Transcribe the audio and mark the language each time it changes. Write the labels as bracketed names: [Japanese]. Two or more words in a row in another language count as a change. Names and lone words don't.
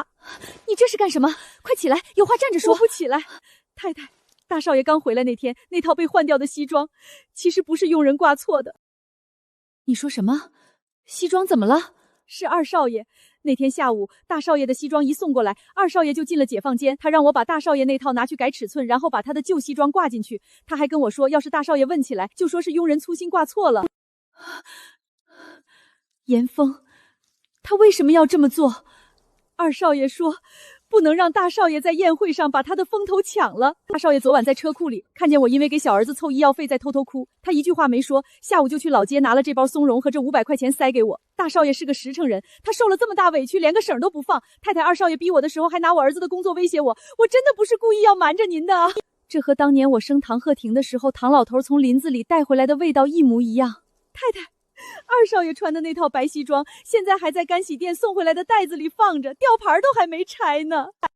[Chinese] 你這是幹什麼？快起來，有話站着說。我不起来。太太，大少爺剛回來那天，那套被換掉的西裝，其實不是傭人掛錯的。你說什麼？西裝怎麼了？是二少爺。那天下午，大少爺的西裝一送過來，二少爺就進了解放間，他讓我把大少爺那套拿去改尺寸，然後把他的舊西裝掛進去。他還跟我說，要是大少爺問起來，就說是傭人粗心掛錯了。嚴峰，他為什麼要這麼做？二少爺說，不能讓大少爺在宴會上把他的風頭搶了。大少爺昨晚在車庫裡看見我因為給小兒子湊醫藥費在偷偷哭，他一句話沒說，下午就去老街拿了這包松茸和這500塊錢塞給我。大少爺是個實誠人，他受了這麼大委屈，連個省都不放。太太，二少爺逼我的時候還拿我兒子的工作威脅我，我真的不是故意要瞞着您的啊。這和當年我生唐鶴亭的時候，唐老頭從林子裡帶回來的味道一模一樣。太太，二少爺穿的那套白西裝，現在還在乾洗店送回來的袋子裡放着，吊牌都還沒拆呢。